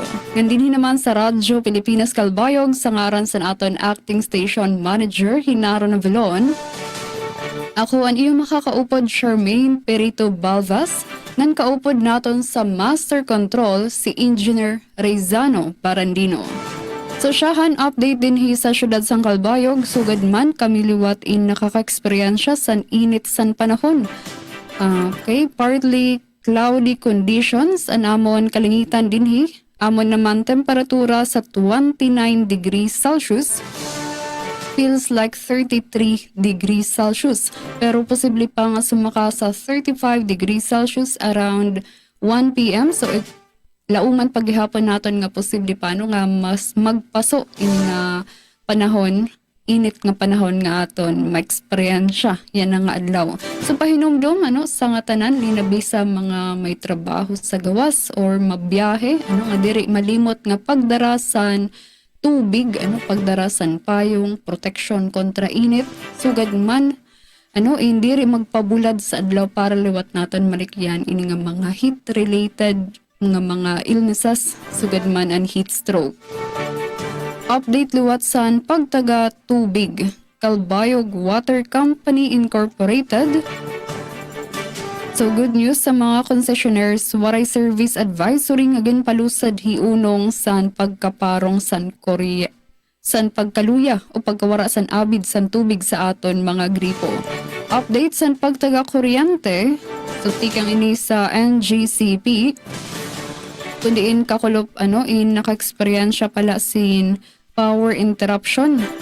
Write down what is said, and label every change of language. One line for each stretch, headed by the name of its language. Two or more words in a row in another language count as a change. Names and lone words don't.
Waray: Gandinhin naman sa Radyo Pilipinas Calbayog sa ngaran sa aton Acting Station Manager Hinaro Navilon. Ako ang iyong makakaupod Charmaine Perito Balvas, nan kaupod naton sa Master Control si Engineer Rezano Parandino. So siyahan update din hi sa syudad sang Calbayog, sugad man kami liwat in nakaka-eksperyensya san init san panahon. Okay,
English: partly cloudy conditions
Waray: an amon kalingitan din hi. Amon naman temperatura sa 29
English: degrees Celsius. Feels like 33 degrees Celsius.
Waray: Pero posible pa nga sumaka sa 35
English: degrees Celsius around 1 p.m.
Waray: So lauman paghihapon naton nga posible paano nga mas magpaso in nga panahon, init nga panahon nga aton ma-experience yan nga adlaw. So pahinumdum sa nga tanan linabi sa mga may trabaho sa gawas or mabiyahe nga diri malimot nga pagdarasan tubig, pagdarasan payong protection kontra init, sugad man hindi rin magpabulad sa adlaw para liwat naton malikyan ini nga mga
English: heat related
Waray: mga illnesses, sugad man ang
English: heat stroke.
Waray: Update liwat san pagtaga tubig, Calbayog Water Company Incorporated. So
English: good news
Waray: sa mga concessionaires, waray
English: service advisory
Waray: nga ginpalusad hiunong san pagkaparong san pagkaluya o pagkawara san abid san tubig sa aton mga gripo. Update san pagtaga kuryente, so tikang ini sa NGCP, kundiin kakulop in naka-experience pala sin
English: power interruption.